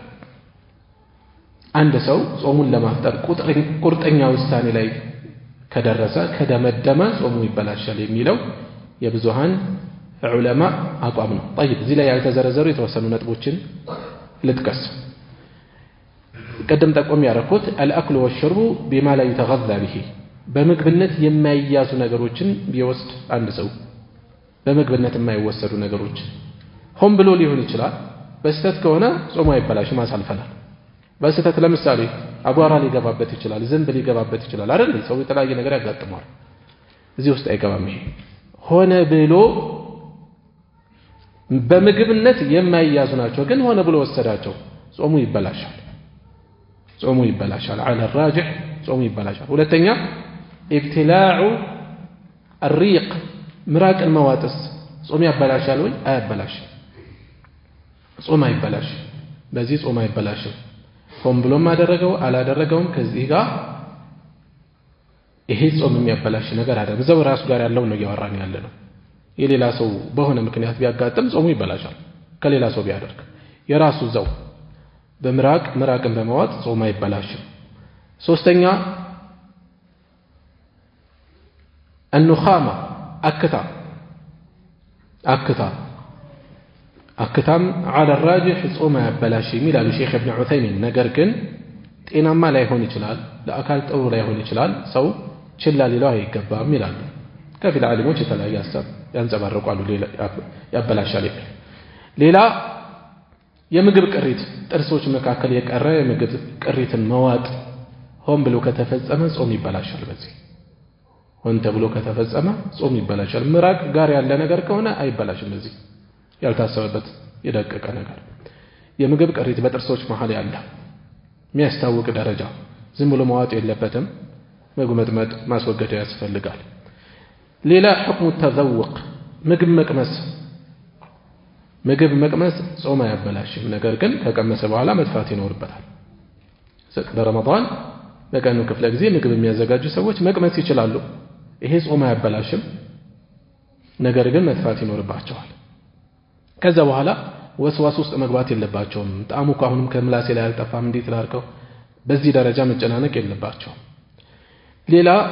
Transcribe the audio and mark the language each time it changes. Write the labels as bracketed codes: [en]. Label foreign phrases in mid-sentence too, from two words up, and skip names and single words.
[am] አንድ ሰው ጾሙን ለማፍጠር ቁርጠኛ ውሳኔ ላይ ከደረሰ ከደመደመ ጾሙ ይበላሻል የሚለው የብዙሃን ዑለማ አቋም ነው طيب እዚህ ላይ ያልተዘረዘሩ የተወሰኑ ነጥቦችን ልጥቀስ ቀደም ጠቆም ያረኩት [ar] الأكل والشرب بما لا يتغذى به [am] በምግብነት የማይያዙ ነገሮችን ቢወስድ አንድ ሰው በምግብነት የማይወሰዱ ነገሮች ሆን ብሎ ሊሆን ይችላል በስተት ከሆነ ጾሙ አይበላሽም አሳልፈናል በስተት ለምሳሌ አጓራ ሊገባበት ይችላል ዝንብ ሊገባበት ይችላል አይደል ሰው የተለያየ ነገር ያጋጥማል እዚህ ውስጥ አይገባም ይሄ ሆነ ብሎ በምግብነት የማይያዙ ናቸው ግን ሆነ ብሎ ወሰዳቸው ጾሙ ይበላሻል [ar] على الراجح [am] ጾሙ ይበላሻል ሁለተኛ [ar] ابتلاع الريق [am] ምራቅ መዋጥስ ጾሙ ያበላሻል ወይ አያበላሽም ጾም አይበላሽ በዚህ ጾም አይበላሽም ሆን ብሎም አደረገው አላደረገውም ከዚህ ጋር ይሄ ጾም የሚያበላሽ ነገር አይደለም በዛው ራሱ ጋር ያለው ነው ያወራን ያለ ነው የሌላ ሰው በሆነ ምክንያት ቢያጋጥም ጾሙ ይበላሻል ከሌላ ሰው ቢያደርግ የራሱ ዘው በምራቅን በመዋጥ ጾም አይበላሽም ሶስተኛ [ar] النخامة أكتام على الراجح [am] ጾም አይበላሽም ይላል ሼክ ኢብኑ ዑሰይሚን ነገር ግን ጤናማ ላይሆን ይችላል ለአካል ጥሩ ላይሆን ይችላል ሰው ችላ ሊለው አይገባም ይላሉ ከፊል ዓሊሞች የተለያየ ሐሳብ ያንጸባርቃሉ ሌላ ያበላሻል ሌላ የምግብ ቅሪት ጥርሶች መካከል የቀረ የምግብ ቅሪትን መዋጥ ሆን ብሎ ከተፈጸመ ጾም ይበላሻል በዚህ ሆን ተብሎ ከተፈጸመ ጾም ይበላሻል ምራቅ ጋር ያለ ነገር ከሆነ አይበላሽም በዚህ ያልታሰበበት የደቀቀ ነገር የምግብ ቅሪት በጥርሶች መሃል ያለ የሚያስታውቅ ደረጃ ዝም ብሎ መዋጥ የለበትም መጉመጥመጥ ማስወገድ ያስፈልጋል ሌላ [ar] حكم التذوق [am] ምግብ መቅመስ ጾም አያበላሽም ነገር ግን ከቀመሰ በኋላ መጥፋት ይኖርበታል በረመዳን በቀኑ ክፍለ ጊዜ ምግብ የሚያዘጋጁ ሰዎች መቅመስ ይችላሉ ይሄ ጾም አያበላሽም ነገር ግን መጥፋት ይኖርባቸዋል ከዛ በኋላ ወስዋስ ውስጥ መግባት የለባቸውም ጣዕሙ አሁንም ከምላሴ ላይ አልጠፋም እንዴት ላድርገው በዚህ ደረጃ መጨናነቅ የለባቸውም ሌላ